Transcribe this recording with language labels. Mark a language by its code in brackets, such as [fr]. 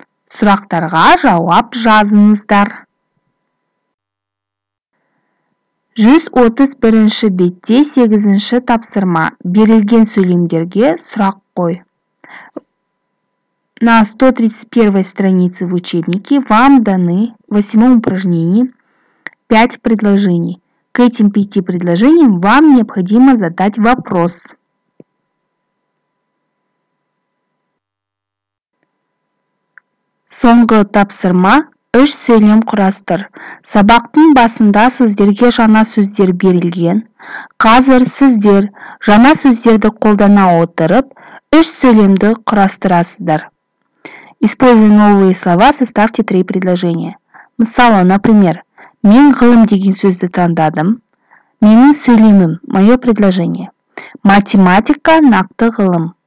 [kk] Сұрақтарға жауап жазыңыздар. 131-ші бетте 8-ші тапсырма: берілген сөйлемдерге сұрақ қой. [ru] На 131 странице в учебнике вам даны в 8-м упражнении 5 предложений. К этим 5 предложениям вам необходимо задать вопрос. [kk] Соңғы тапсырма: 3 сөйлем құрастыр. Сабақтың басында сіздерге жаңа сөздер берілген. Қазір сіздер жаңа сөздерді қолдана отырып 3 сөйлемді құрастырасыздар. [ru] Используя новые слова, составьте 3 предложения. [kk] Мысалы, например, мен ғылым деген сөзді таңдадым. Менің сөйлемім, [ru] мое предложение. [kk] Математика нақты ғылым.